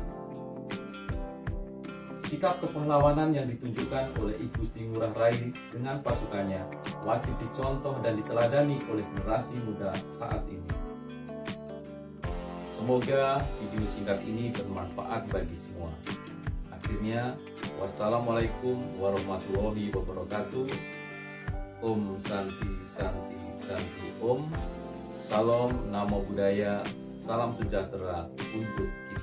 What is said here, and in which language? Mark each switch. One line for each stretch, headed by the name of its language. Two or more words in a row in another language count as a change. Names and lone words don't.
Indonesian: Sikap kepahlawanan yang ditunjukkan oleh I Gusti Ngurah Rai dengan pasukannya wajib dicontoh dan diteladani oleh generasi muda saat ini. Semoga video singkat ini bermanfaat bagi semua.
Arabic: Akhirnya, والسلام عليكم ورحمة الله وبركاته.
Sanskrit: ॐ शान्तिः शान्तिः शान्तिः ॐ.
Indonesian: Salam
Pali: Namo Buddhaya.
Indonesian: Salam sejahtera untuk